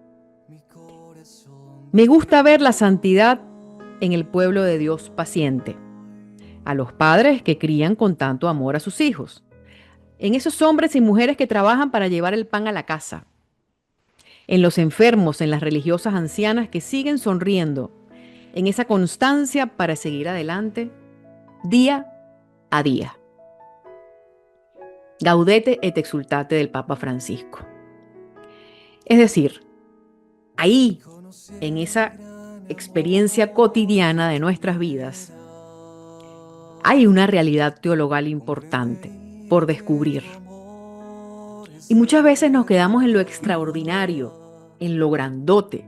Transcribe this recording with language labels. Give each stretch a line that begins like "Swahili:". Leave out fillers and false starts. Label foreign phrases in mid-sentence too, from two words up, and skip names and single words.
Spanish: Me gusta ver la santidad en el pueblo de Dios paciente, a los padres que crían con tanto amor a sus hijos, en esos hombres y mujeres que trabajan para llevar el pan a la casa, en los enfermos, en las religiosas ancianas que siguen sonriendo, en esa constancia para seguir adelante día a día. Gaudete et Exsultate del Papa Francisco. Es decir, ahí, en esa experiencia cotidiana de nuestras vidas, hay una realidad teologal importante por descubrir. Y muchas veces nos quedamos en lo extraordinario, en lo grandote.